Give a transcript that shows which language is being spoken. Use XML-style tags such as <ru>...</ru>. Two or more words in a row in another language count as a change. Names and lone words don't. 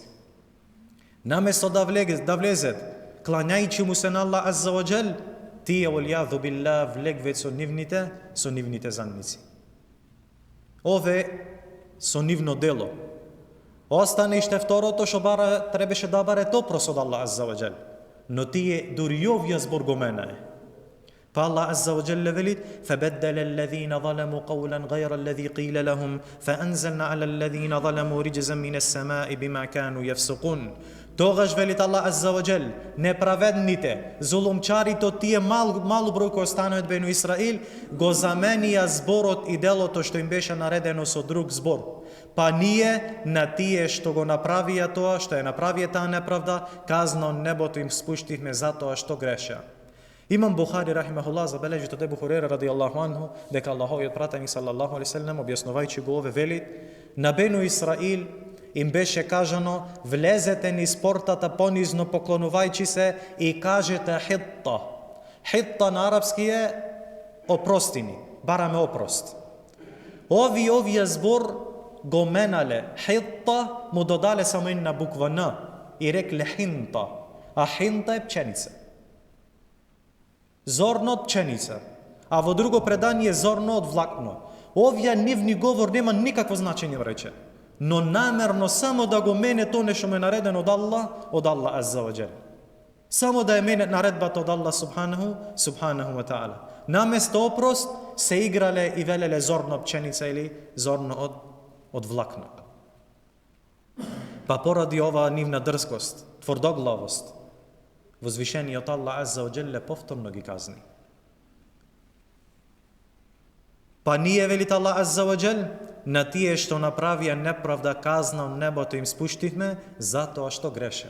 <mk>Наместо да влезет, клањајќи му се на</mk> <ar>الله عز وجل,</ar> <mk>тие валјаду билла влегвет со нивните задници. Ове со нивно дело. Остане иште второто што требаше да баре топрос од</mk> <ar>الله عز وجل.</ar> <mk>Но тие дури овија збор го менае.</mk> <ar>Па الله عز وجل велит: فَبَدَّلَ الَّذِينَ ظَلَمُوا قَوْلًا غَيْرَ الَّذِي قِيلَ لَهُمْ فَأَنزَلْنَا عَلَى الَّذِينَ ظَلَمُوا رِجْزًا مِنَ السَّمَاءِ بِمَا كَانُوا يَفْسُقُونَ.</ar> <mk>Тогаш велит</mk> <ar>الله عز وجل,</ar> <mk>неправедните, зулумчарите од тие малу број кои останаа од Бену Исраил, го заменија зборот и делото што им беше наредено со друг збор. Па ние на тие што го направија тоа, што ја направија таа неправда, казна од небото им спуштивме за тоа што греша. Имам Бухари рахимахуллах забележи од Ебу Хурейра</mk> <ar>رضي الله عنه</ar> <mk>дека Аллаховиот пратеник</mk> <ar>صلى الله عليه وسلم</ar> <mk>објаснувајќи го ове вели: на Бену Исраил им беше кажано: влезете низ портата понизно, поклонувајќи се и кажете хитта. Хитта на арапски е опростини, бараме опрост. Овие збор го менале хитта, му додале само една буква Н и рекле хинта, а хинта е пченица. Зорно од пченица, а во друго предание зорно од влакно. Овие нивни говор нема никакво значење, рече, но намерно само да го мене тоа нешто му е наредено од</mk> <ar>الله عز وجل.</ar> <mk>Само да е мене наредбата од</mk> <ar>الله سبحانه وتعالى.</ar> <mk>Наместо опрост се играле и велеле зорно од пченица или зорно од влакно. Па поради ова нивна дрскост, тврдоглавост, возвишениот</mk> <ar>الله عز وجل</ar> <mk>повторно ги казни. Па ние, велит</mk> <ar>الله عز وجل,</ar> <mk>на тие што направија неправда казна од небото им спуштивме затоа што греша.</mk>